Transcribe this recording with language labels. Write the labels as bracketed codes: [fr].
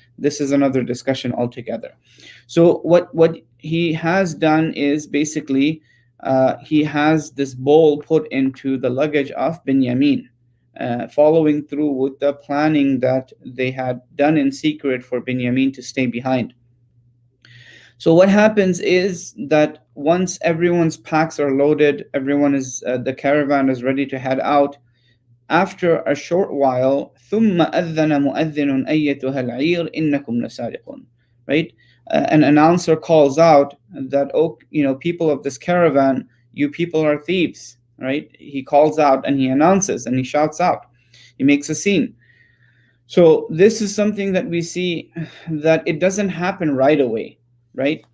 [en] This is another discussion altogether. So what he has done is basically he has this bowl put into the luggage of Binyamin, following through with the planning that they had done in secret for Binyamin to stay behind. So what happens is that once everyone's packs are loaded, the caravan is ready to head out. After a short while, [ar] ثم أذن مؤذن أيتها العير إنكم لسارقون. [en] Right? An announcer calls out that, oh, people of this caravan, you people are thieves. Right? He calls out and he announces and he shouts out. He makes a scene. So this is something that we see that it doesn't happen right away, right?